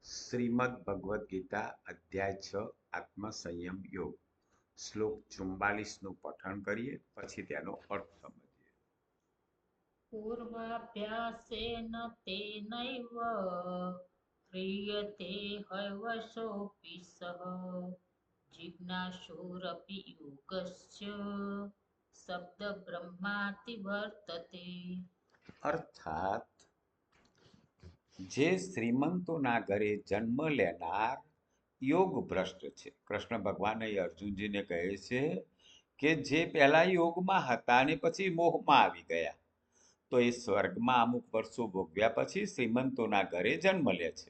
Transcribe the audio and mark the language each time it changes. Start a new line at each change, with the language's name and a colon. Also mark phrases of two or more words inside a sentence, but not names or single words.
Gujarati: શ્રીમદ ભગવદ્ ગીતા અધ્યાય 6 આત્મસંયમ યોગ શ્લોક 44 નું પઠન કરીએ પછી તેનો અર્થ સમજીએ.
Sanskrit: पूर्वाभ्यासेन तेनैव ह्रियते हवशोऽपि सः जिज्ञासुरपि योगस्य शब्दબ્રહ્માતિ વર્તતે.
Gujarati: અર્થાત જે શ્રીમંતોના ઘરે જન્મ લેનાર યોગ ભ્રષ્ટ છે. કૃષ્ણ ભગવાન અર્જુનજીને કહે છે કે જે પહેલા યોગમાં હતા અને પછી મોહમાં આવી ગયા તો એ સ્વર્ગમાં અમુક વર્ષો ભોગવ્યા પછી શ્રીમંતોના ઘરે જન્મ લે છે.